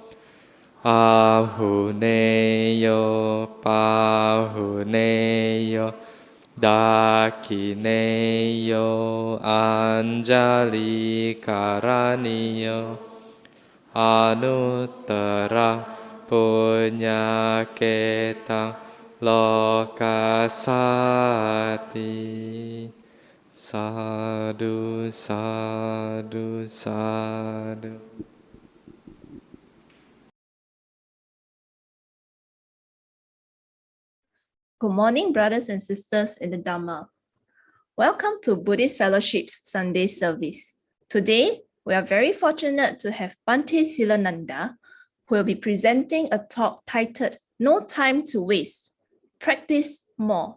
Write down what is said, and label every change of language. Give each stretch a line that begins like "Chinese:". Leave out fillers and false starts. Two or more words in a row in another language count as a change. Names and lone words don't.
Pali: Ahuneyo pahuneyo dakineyo anjali karaniyo anuttara punyaketang lokasati. Sadhu, sadhu, sadhu.
English: Good morning, brothers and sisters in the Dhamma. Welcome to Buddhist Fellowship's Sunday service. Today, we are very fortunate to have Bhante Seelananda, who will be presenting a talk titled No Time to Waste, Practice More.